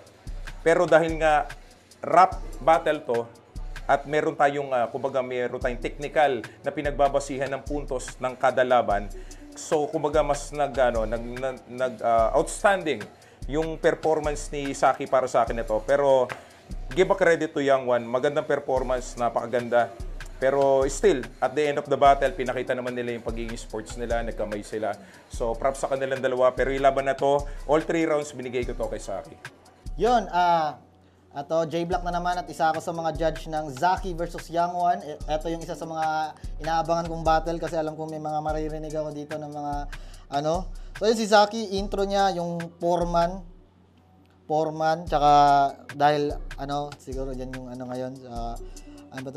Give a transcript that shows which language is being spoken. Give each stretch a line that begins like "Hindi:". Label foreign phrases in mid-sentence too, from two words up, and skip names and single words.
Filipino: Pero dahil nga
English: rap battle
Filipino: to, at meron tayong technical na pinagbabasihan ng puntos ng kada laban, so kumbaga mas outstanding yung performance ni Saki para sa akin ito.
English: Pero give a credit to Yang Wan,
Filipino: magandang performance, napakaganda.
English: Pero still, at the end of the battle,
Filipino: pinakita naman nila yung pagiging sports nila, nagkamay sila. So props sa kanilang dalawa. Pero yung laban na to,
English: all 3 rounds
Filipino: binigay ko to kay Saki. Yun, J-Block na naman at isa ako sa mga judge ng Zaki versus Yang Wan. Ito yung isa sa mga inaabangan kong battle kasi alam kong may mga maririnig ako dito ng mga So yun si Zaki, intro niya yung foreman, tsaka dahil siguro dyan yung ngayon, ano ba to?